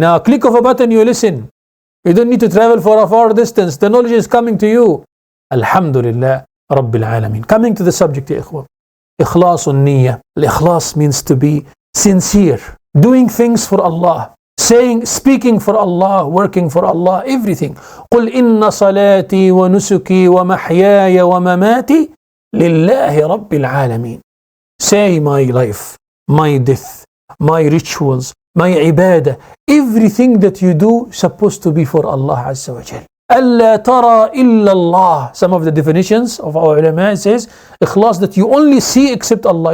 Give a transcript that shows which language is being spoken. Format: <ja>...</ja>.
<en>Now, click of a button, you listen. You don't need to travel for a far distance. The knowledge is coming to you. Alhamdulillah Rabbil Alameen. Coming to the subject, ya ikhwan. Ikhlaas niyyah. Ikhlas means to be sincere, doing things for Allah, speaking for Allah, working for Allah, everything.</en> <ar>قل إن صلاتي ونسكي ومحياي ومماتي لله رب العالمين.</ar> <en>Say my life, my death, my rituals, my ibadah, everything that you do supposed to be for Allah Azza wa Jal.</en> <ar>ألا ترى إلا الله.</ar> <en>Some of the definitions of our ulama says Ikhlas, that you only see except Allah.</en>